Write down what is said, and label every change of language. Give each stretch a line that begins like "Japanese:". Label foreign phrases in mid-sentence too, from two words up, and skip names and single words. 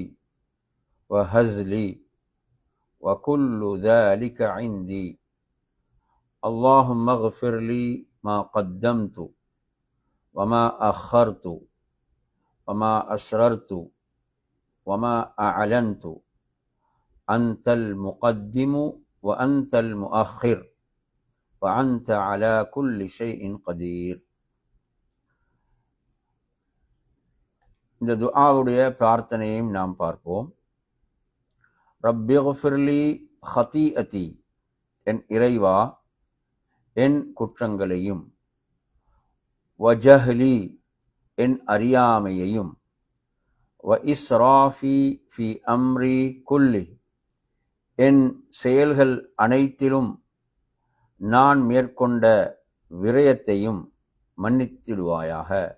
Arabic: وهزلي وكل ذلك عندي اللهم اغفر لي ما قدمت وما أخرت وما أسررت وما أعلنت أنت المقدم وأنت المؤخر وأنت على كل شيء قدير.
Tamil: இந்த துஆவுடைய பிரார்த்தனையையும் நாம் பார்ப்போம்.
Arabic: رب اغفر لي خطيئتي,
Tamil: என் இறைவா என் குற்றங்களையும், வஜஹலி என் அறியாமையையும்,
Arabic: وإسرافي في أمري كلي
Tamil: என் செயல்கள் அனைத்திலும் நான் மேற்கொண்ட விரயத்தையும் மன்னித்திடுவாயாக.